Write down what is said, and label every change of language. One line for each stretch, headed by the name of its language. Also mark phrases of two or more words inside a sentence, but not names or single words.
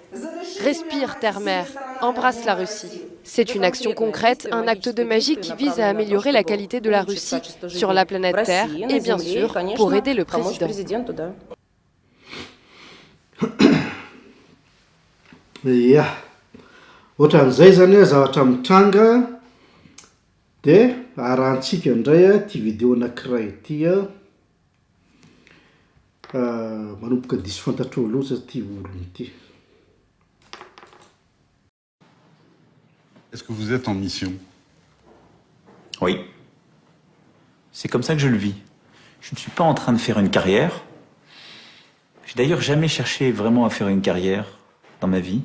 French: Respire, terre-mère, embrasse la Russie. C'est une action concrète, un acte de magie qui vise à améliorer la qualité de la Russie sur la planète Terre et bien sûr pour aider le président. Ya,
Malagasy: ohatran'izay zany zavatra mitranga de arahantsika indray ty vidéo anankiray ity manomboka diso fantatro loatra ty olony ity.
French: Est-ce que vous êtes en mission? Oui. C'est comme ça que je le vis. Je ne suis pas en train de faire une carrière. J'ai d'ailleurs jamais cherché vraiment à faire une carrière dans ma vie.